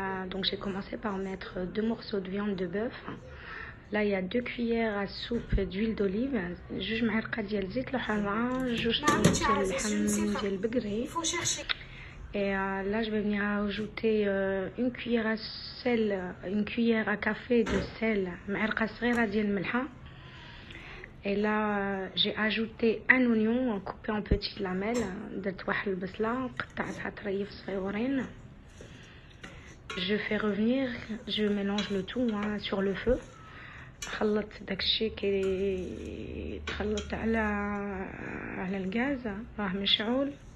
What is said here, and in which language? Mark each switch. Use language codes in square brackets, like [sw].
[fr] Donc, j'ai commencé par mettre 2 morceaux de viande de bœuf. Là, il y a 2 cuillères à soupe d'huile d'olive, [ar] 2 معالق ديال زيت الحمراء, 2 ديال اللحم ديال البقري. [fr] Et là, je vais venir ajouter une cuillère à sel, une cuillère à café de sel, [ar] معلقة صغيرة ديال الملحة. [fr] Et là, j'ai ajouté un oignon coupé en petites lamelles. [ar] درت واحد البصلة قطعتها طريف صغيورين. [fr] Je fais revenir, je mélange le tout sur le feu. [ar] خلط داكشي كي تخلط على الغاز راه مشعول.